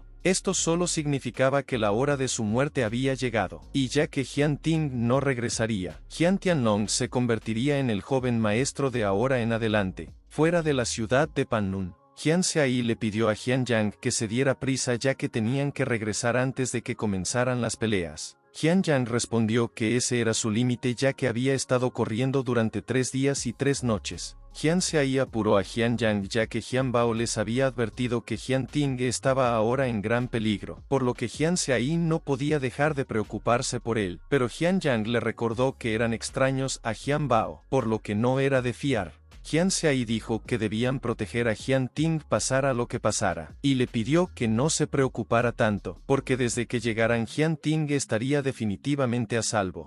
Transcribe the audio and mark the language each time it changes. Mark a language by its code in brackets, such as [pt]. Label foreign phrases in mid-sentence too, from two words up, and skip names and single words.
[es] Esto solo significaba que la hora de su muerte había llegado, y ya que Jian Ting no regresaría, Jian Tianlong se convertiría en el joven maestro de ahora en adelante. Fuera de la ciudad de Panlun, Jian Xiayi le pidió a Jian Yang que se diera prisa ya que tenían que regresar antes de que comenzaran las peleas. Jian Yang respondió que ese era su límite ya que había estado corriendo durante 3 días y 3 noches. Jian Seai apuró a Jian Yang ya que Jian Bao les había advertido que Jian Ting estaba ahora en gran peligro, por lo que Jian Seai no podía dejar de preocuparse por él, pero Jian Yang le recordó que eran extraños a Jian Bao, por lo que no era de fiar. Jian Seai dijo que debían proteger a Jian Ting pasara lo que pasara, y le pidió que no se preocupara tanto, porque desde que llegaran Jian Ting estaría definitivamente a salvo.